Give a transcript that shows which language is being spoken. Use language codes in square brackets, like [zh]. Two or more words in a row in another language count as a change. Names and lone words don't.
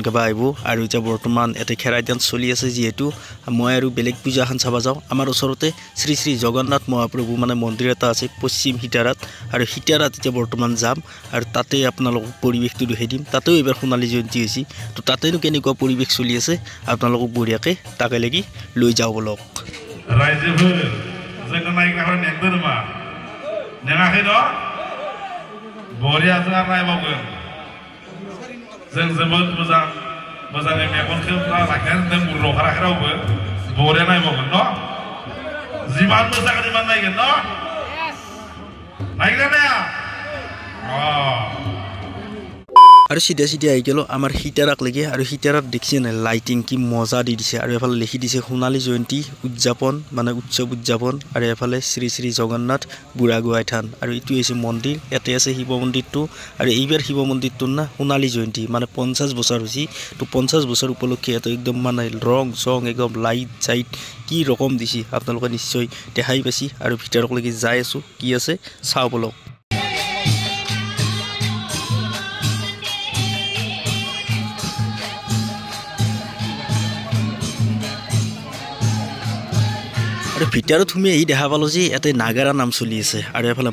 [as] গাব আহিব আৰু এতিয়া বৰ্তমান ইয়াতে খেৰাই ডান্স চলি আছে যিহেতু মই আৰু বেলেগ পূজা এখন চাব যাওঁ আমাৰ ওচৰতে শ্ৰী শ্ৰী জগন্নাথ মহাপ্ৰভু মানে মন্দিৰ এটা আছে পশ্চিম সিতাৰাত আৰু সিতাৰাত এতিয়া বৰ্তমান যাম আৰু তাতে আপোনালোকক পৰিৱেশটো দেখাই দিম তাতেও এইবাৰ সোণালী জয়ন্তী হৈছে তো তাতেনো কেনেকুৱা পৰিৱেশ চলি আছে আপোনালোকক বঢ়িয়াকৈ তাকে লাগি লৈ যাওঁ বলক [brx] जोंनो नायग्राफोर नेंदो नामा नेङाखै न' बरिया जोंहा नायबावगोन जों जोबोद मोजाङै मेगनखौ लाखिनानै दोन मुरल' खाराखै रावबो बरिया नायबावगोन न' जिमान मोजां जिमान नायगोन न' नायग्रा नाया [as] আৰু সিধা সিধা আহি গেলো আমাৰ হিটাৰাক লাগি আৰু হিটাৰাত দেখছি না লাইটিং কি মজা দি দিছে আৰু এফালে লিখি দিছে সোণালী জয়ন্তী উদযাপন মানে উৎসৱ উদযাপন আৰু এফালে শ্ৰী শ্ৰী জগন্নাথ বুঢ়াগোহাঁই থান আৰু এইটো হৈছে মন্দিৰ ইয়াতে আছে শিৱ মন্দিৰটো আৰু এইবাৰ শিৱ মন্দিৰটোৰ না সোণালী জয়ন্তী মানে 50 বছৰ হৈছে তো 50 বছৰ উপলক্ষে ইয়াতে একদম মানে ৰং চং একদম লাইট চাইট কি ৰকম দিছে আপোনালোকে নিশ্চয় দেখাই পাইছি আৰু ভিতৰক লাগি যাই আছো কি আছে চাও বলক আৰু ভিতৰত তুমি এই দেখা পালো যে ইয়াতে নাগাৰা নাম চলি আছে আৰু এফালে